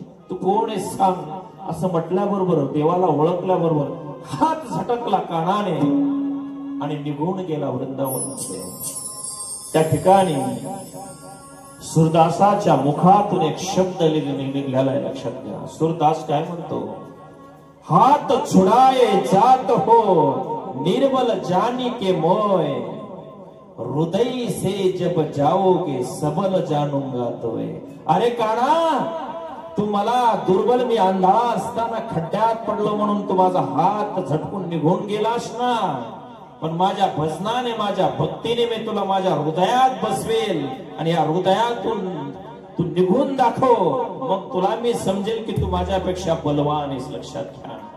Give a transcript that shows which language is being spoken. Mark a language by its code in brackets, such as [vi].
[mr] तू कोण आहे सांग. असं म्हटल्याबरोबर देवाला ओळखल्याबरोबर हात झटकला कानाने आणि निघून गेला वृंदावनमध्ये. त्या ठिकाणी सूरदासाच्या मुखातून एक शब्द निघाला आहे, लक्षात घ्या. सूरदास काय म्हणतो, [hi] हात छुड़ाए जात हो निर्बल जानी के मोय, हृदय से जब जाओगे सबल जानूंगा तोय. [mr] अरे काना, तू मला दुर्बल, मी अंधा असताना खड्ड्यात पडलो म्हणून तू माझा हात झटकून निघून गेलास ना, पण माझ्या भजनाने, माझ्या भक्तीने मी तुला माझ्या हृदयात बसवेल आणि या हृदयातून तू निघून दाखव, मग तुला मी समजेल की तू माझ्यापेक्षा बलवान आहेस. लक्षात घ्या.